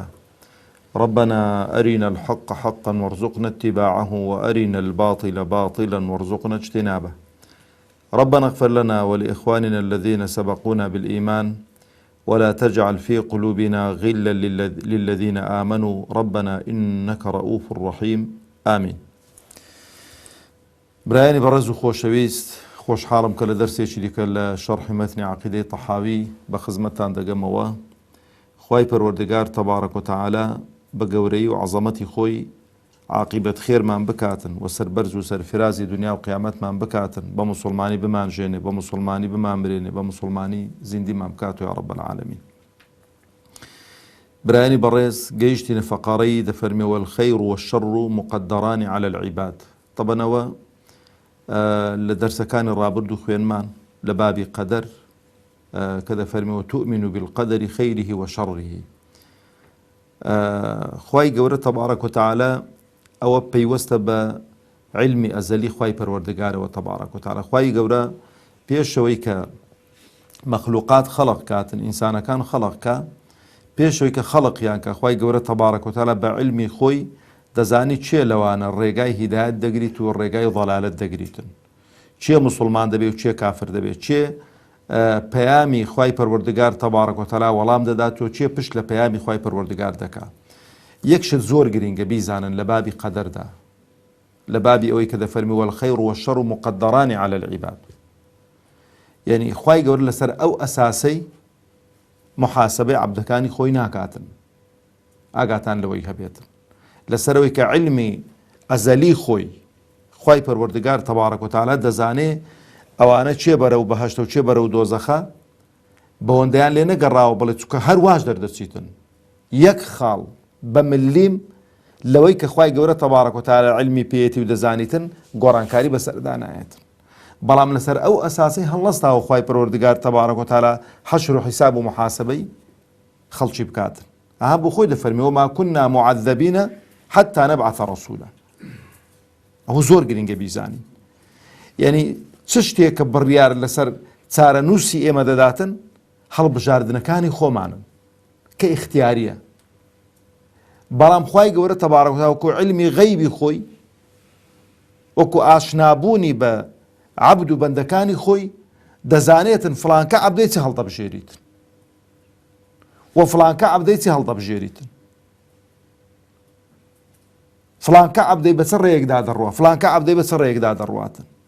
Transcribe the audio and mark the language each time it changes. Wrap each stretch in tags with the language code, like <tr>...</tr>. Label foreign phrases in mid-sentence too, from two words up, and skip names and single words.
<ar>ربنا أرنا الحق حقا وارزقنا اتباعه وأرنا الباطل باطلا وارزقنا اجتنابه. ربنا اغفر لنا ولإخواننا الذين سبقونا بالإيمان ولا تجعل في قلوبنا غلا للذين آمنوا ربنا إنك رؤوف رحيم آمين.</ar> <ckb>برایانی بەڕێز و خۆشەویست، خۆشحاڵم کە لە دەرسێکی دیکە لە شەرحی مەتنی عەقیدەی تەحاوی بە خزمەتتان دەگەمەوە. خوای پەروەردگار</ckb> <ar>تەبارەک و تەعالا</ar> <ckb>بە گەورەی و عەزەمەتی خۆی عاقیبەت خێرمان بکاتن و سەربەرز و سەرفرازی دنیا و قیامەتمان بکاتن، بە موسڵمانی بمانژێنێ، بە موسڵمانی بمانبرێنێ، بە موسڵمانی زیندیمان بکات</ckb> <ar>یا رب العالمین.</ar> <ckb>برایانی بەڕێز گەیشتینە فەقەرەی دەفەرمێ</ckb> <ar>والخەیر والشەڕ مقدران على العباد.</ar> <ckb>طبعاًەوە لە دەرسەکانی ڕابرد و خوێنمان لە بابی قەدەر کە دەفەرمێ</ckb> <ar>وتؤمن بالقدر خيره وشره.</ar> <ckb>خوای گەورە</ckb> <ar>تەبارەک و تەعالا</ar> <ckb>ئەوە پەیوەستە بە علمی ئەزەلی خوای پەروەردگارەوە</ckb> <ar>تەبارەک و تەعالا.</ar> <ckb>خوای گەورە پێشەوەی کە مەخلوقات خەڵق کاتن، ئینسانەکان خەڵق کە، پێشەوەی کە خەڵقیان کە خوای گەورە</ckb> <ar>تەبارەک و تەعالا</ar> <ckb>بە علمی خۆی دەزانی چێ لەوانە ڕێگای هیدایەت دەگریت و ڕێگای ضەلالەت دەگریتن، چێ موسڵمان دەبێت و چێ کافر دەبێت، چێ پەیامی خوای پەروەردگار</ckb> <ar>تەبارەک و تەعالا</ar> <ckb>وەڵام دەدات و چێ پشت لە پەیامی خوای پەروەردگار دەکات. یەکشت زۆر گرینگە بیزانن لە بابی قەدەردا، لە بابی ئەوەی کە دەفەرمی</ckb> <ar>والخەیر والشەڕ مقدران على العباد.</ar> <ckb>یعنی خوای گەورە لەسەر ئەو ئەساسەی محاسبەی عەبدەکانی خۆی ناکاتن، ئاگاتان لەوەی هەبێتن، لەسەرەوەی کە علمی ئەزەلی خۆی خوای پەروەردگار</ckb> <ar>تەبارەک و تەعالا</ar> <ckb>دەزانێ ئەوانە چێ بەرەو بەهەشتە و چێ بەرەو دۆزەخە، بەوەندەیان لێ نەگەڕاوە بڵێ چونکە هەر واش دەردەچیتن یەک خاڵ بە ملیم لەوەی کە خوای گەورە</ckb> <ar>تەبارەک و تەعالا</ar> <ckb>علمی پێیەتی و دەزانیتن گۆڕانکاری بەسەردا نایەتن. بەڵام لەسەر ئەو ئەساسی هەڵەستاوە خوای پەروەردگار</ckb> <ar>تەبارەک و تەعالا</ar> <ckb>حەشر و حیساب و محاسبەی خەڵکی بکاتن. ئەها بۆ خۆی دەفەرمی</ckb> <ar>وما كنا معذبین حتى نبعث رسولا.</ar> <ckb>ئەوە زۆر گرنگە بیزانی. یعنی چ شتێک کە بڕیار لەسەر چارەنووسی ئێمە دەداتن هەڵبژاردنەکانی خۆمانن کە ئیختیاریە. بەڵام خوای گەورە</ckb> <ar>تەبارەک و تەعالا</ar> <ckb>وەکو علمی غەیبی خۆی، وەکو ئاشنابوونی بە عەبد و بەندەکانی خۆی دەزانێتن فڵانکە عەبدەی چی هەڵدەبژێریتن و فڵانکە عەبدەی چی هەڵدەبژێریتن، فڵانکە عەبدەی بە چ ڕێیەکدا دەڕوە، فڵانکە عەبدەی بە چ ڕێیەکدا دەڕواتن.</ckb>